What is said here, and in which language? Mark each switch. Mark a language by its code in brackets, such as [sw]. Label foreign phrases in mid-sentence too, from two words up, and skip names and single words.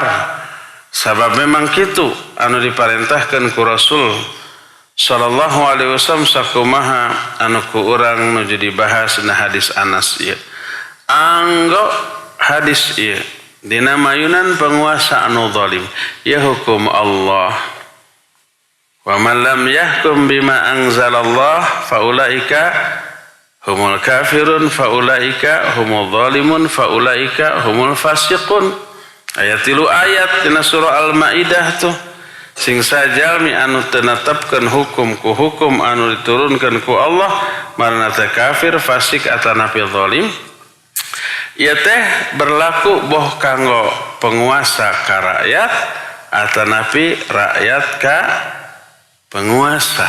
[su] Sabab memang kitu anu diparentahkeun ku Rasul [ar] صلى الله عليه وسلم [su] sakumaha anu ku urang nuju dibahas na hadis Anas ieu. Anggo hadis ieu dina mayunan penguasa anu zalim, ya hukum Allah. [ar] ومن لم يحكم بما أنزل الله فأولئك هم الكافرون فأولئك هم الظالمون فأولئك هم الفاسقون. [su] Ayat 3 ayat dina surah Al-Maidah tuh sing sajalmi anu teu netepkeun hukum ku hukum anu diturunkeun ku Allah marana teh kafir, fasik atanapi zalim. Ieu teh berlaku boh kanggo penguasa ka rakyat atanapi rakyat ka penguasa.